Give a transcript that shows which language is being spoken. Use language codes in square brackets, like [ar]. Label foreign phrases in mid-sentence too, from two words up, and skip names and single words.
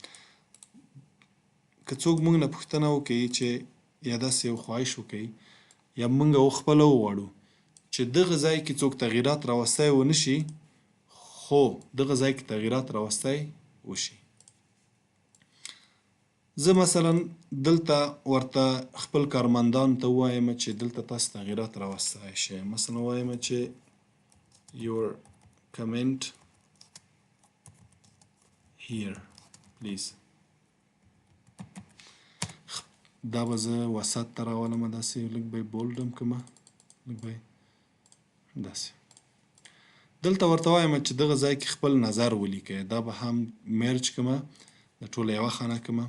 [ps] که څوک موږ نه پوښتنه وکوي چې یا داسې یو خواهش وکوي یا موږ خپله وغواړو چې دغه ځای کې څوک تغییرات راوستی ونه شي خو دغه ځای کې تغییرات راوستی وشي. زه مثلا دلته ورته خپل کارمندانو ته ووایم چې دلته تاسو تغییرات راوستی شئ. مثلا وایم چې [en] your comment here please. [ps] دا به زه وسط ته راولم داسې لږ به یې بولډ هم کړمه لږ به یې داسې. دلته ورته وایم چې دغه ځای کې خپل نظر ولیکئ. دا به هم میرج کړمه د ټوله یوه خانه کړمه.